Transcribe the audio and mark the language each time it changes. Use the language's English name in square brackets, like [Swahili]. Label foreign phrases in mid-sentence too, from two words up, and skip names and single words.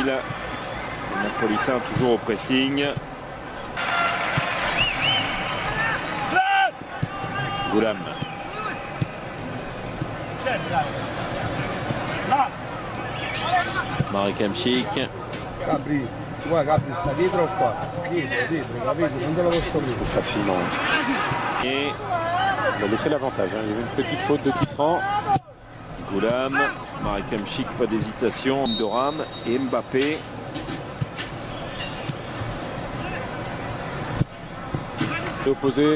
[French] Les Napolitains toujours au pressing. Goulam. Marek Hamšík. [Italian] Gabri, [French] tu vois [Italian] Gabri sta dietro o qua? Dietro, capito? Non te lo posso dire. [French] Facilement. Et il a laissé l'avantage. Il y avait une petite faute de Tisserand. Goulam, Marek Hamšík, pas d'hésitation. Doram et Mbappé. Opposé.